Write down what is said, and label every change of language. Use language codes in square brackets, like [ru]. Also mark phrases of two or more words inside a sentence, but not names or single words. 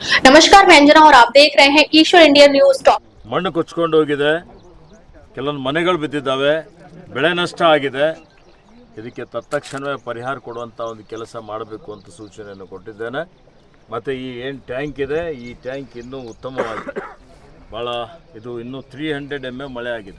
[hi] नमस्कार, मैं अंजना और आप देख रहे हैं ईश्वर इंडिया न्यूज टॉप। [kn] ಮಣ್ಣು ಕೊಚ್ಕೊಂಡು ಹೋಗಿದೆ, ಕೆಲವೊಂದು ಮನೆಗಳು ಬಿದ್ದಿದ್ದಾವೆ, ಬೆಳೆ ನಷ್ಟ ಆಗಿದೆ. ಇದಕ್ಕೆ ತತ್ಕ್ಷಣವೇ ಪರಿಹಾರ ಕೊಡುವಂಥ ಒಂದು ಕೆಲಸ ಮಾಡಬೇಕು ಅಂತ ಸೂಚನೆಯನ್ನು ಕೊಟ್ಟಿದ್ದೇನೆ. ಮತ್ತು ಈ ಏನು ಟ್ಯಾಂಕ್ ಇದೆ, ಈ ಟ್ಯಾಂಕ್ ಇನ್ನೂ ಉತ್ತಮವಾಗಿದೆ. ಭಾಳ ಇದು ಇನ್ನೂ 300 mm ಮಳೆ ಆಗಿದೆ.